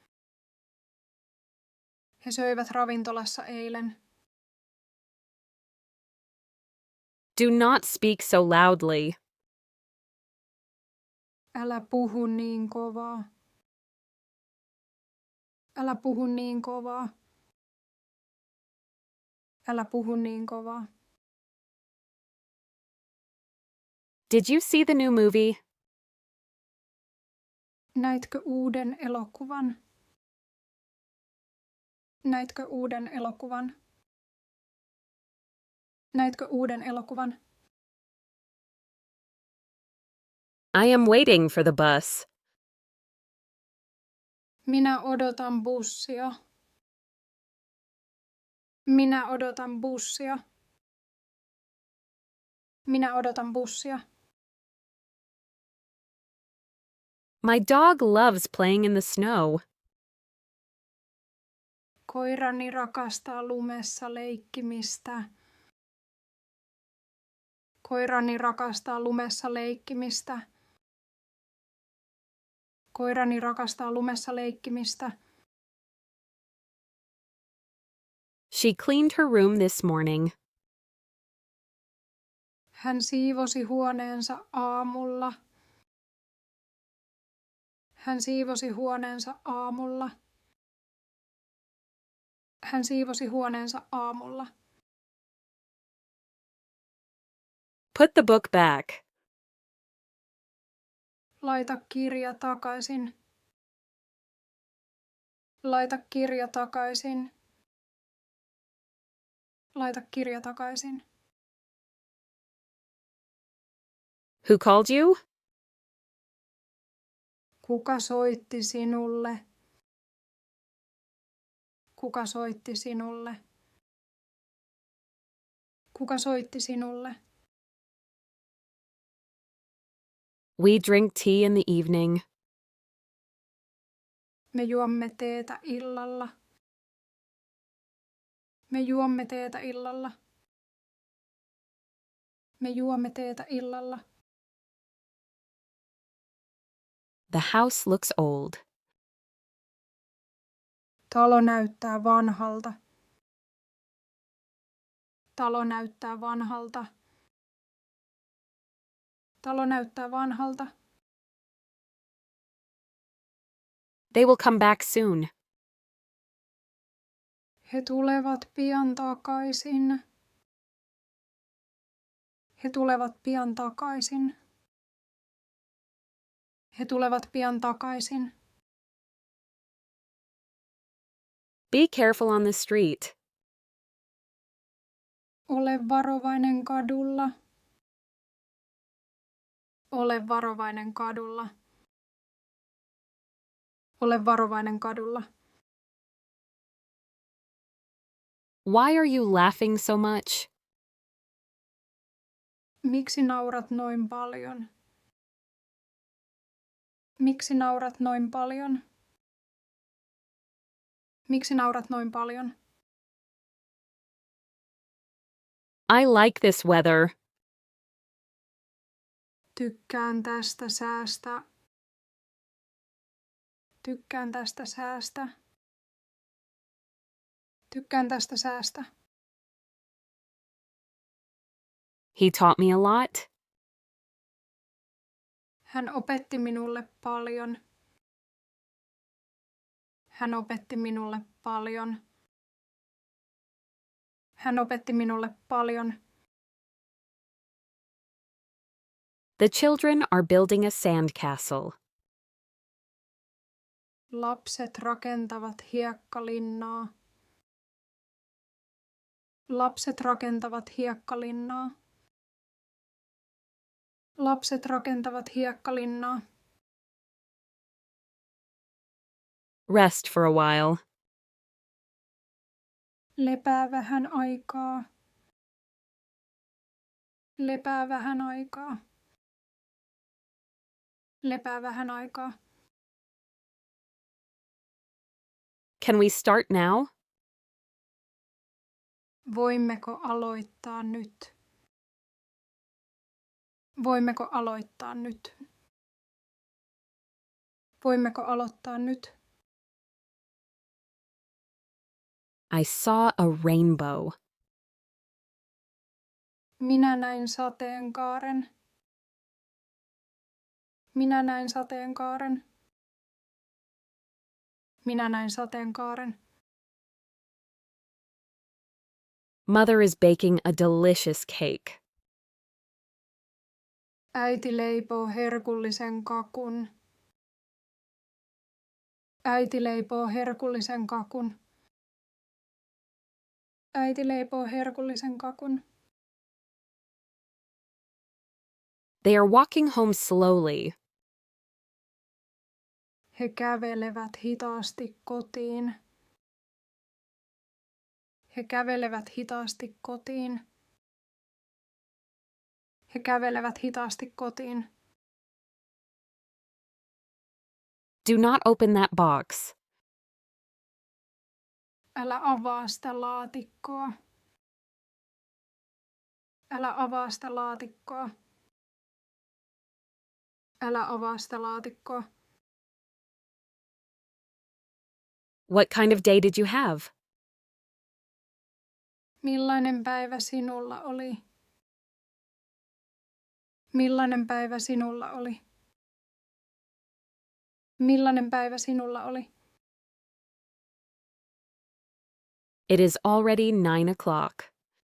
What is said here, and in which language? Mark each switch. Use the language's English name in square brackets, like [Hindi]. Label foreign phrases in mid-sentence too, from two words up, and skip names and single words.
[Finnish] He söivät ravintolassa eilen. [English] Do not speak so loudly. [Finnish] Älä puhu niin kovaa. Älä puhu niin kovaa. Älä puhu niin kovaa. [English] Did you see the new movie? [Finnish] Näitkö uuden elokuvan? Näitkö uuden elokuvan? Näitkö uuden elokuvan? [English] I am waiting for the bus. [Finnish] Minä odotan bussia. Minä odotan bussia. Minä odotan bussia. [English] My dog loves playing in the snow. [Finnish] Koirani rakastaa lumessa leikkimistä. Koirani rakastaa lumessa leikkimistä. Koirani rakastaa lumessa leikkimistä. [English] She cleaned her room this morning. [Finnish] Hän siivosi huoneensa aamulla. Hän siivosi huoneensa aamulla. Hän siivosi huoneensa aamulla. [English] Put the book back. [Finnish] Laita kirja takaisin. Laita kirja takaisin. Laita kirja takaisin. [English] Who called you? [Finnish] Kuka soitti sinulle? Kuka soitti sinulle? Kuka soitti sinulle? [English] We drink tea in the evening. [Finnish] Me juomme teetä illalla. Me juomme teetä illalla. Me juomme teetä illalla. [English] The house looks old. [Finnish] Talo näyttää vanhalta. Talo näyttää vanhalta. Talo näyttää vanhalta. [English] They will come back soon. [Finnish] He tulevat pian takaisin. He tulevat pian takaisin. He tulevat pian takaisin. [English] Be careful on the street. [Finnish] Ole varovainen kadulla. Ole varovainen kadulla. Ole varovainen kadulla. [English] Why are you laughing so much? [Finnish] Miksi naurat noin paljon? Miksi naurat noin paljon? Miksi naurat noin paljon? [English] I like this weather. [Finnish] Tykkään tästä säästä. Tykkään tästä säästä. Tykkään tästä säästä. [English] He taught me a lot. [Finnish] Hän opetti minulle paljon. Hän opetti minulle paljon. Hän opetti minulle paljon. [English] The children are building a sandcastle. [Finnish] Lapset rakentavat hiekkalinnaa. Lapset rakentavat hiekkalinnaa. Lapset rakentavat hiekkalinnaa. [English] Rest for a while. [Finnish] Lepää vähän aikaa. Lepää vähän aikaa. Lepää vähän aikaa. [English] Can we start now? [Finnish] Voimmeko aloittaa nyt? Voimmeko aloittaa nyt? Voimmeko aloittaa nyt? [English] I saw a rainbow. [Finnish] Minä näin sateenkaaren. Minä näin sateenkaaren. Minä näin sateenkaaren. [English] Mother is baking a delicious cake. [Finnish] Äiti leipoo herkullisen kakun. Äiti leipoo herkullisen kakun. Äiti leipoo herkullisen kakun. [English] They are walking home slowly. [Finnish] He kävelevät hitaasti kotiin. He kävelevät hitaasti kotiin. He kävelevät hitaasti kotiin. [English] Do not open that box. [Finnish] Älä avaa sitä laatikkoa. Älä avaa sitä laatikkoa. Älä avaa sitä laatikkoa. [English] What kind of day did you have? [Finnish] Millainen päivä sinulla oli? Millainen päivä sinulla oli? Millainen päivä sinulla oli? [English] It is already 9 o'clock.